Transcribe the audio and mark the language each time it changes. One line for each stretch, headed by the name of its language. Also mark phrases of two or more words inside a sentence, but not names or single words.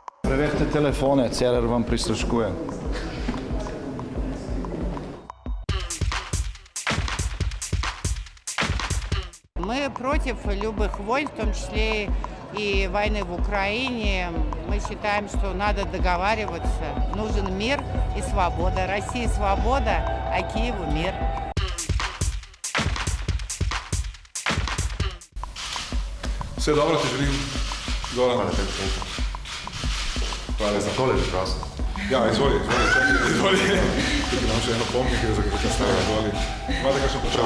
Slovenian: Preverite telefone, Cerar vam prisluškuje.
Russian: Мы против любых войн, в том числе и войны в Украине. Мы считаем, что надо договариваться. Нужен мир и свобода. России свобода, а Киеву мир.
Slovenian: Vse dobro ti želim, Goran. Hvala tebi. Hvala Za tole bi prosil. Ja, izvoli. Tukaj imam še eno pomnik, za kakšne stave izvoli. Imate kakšno počasno?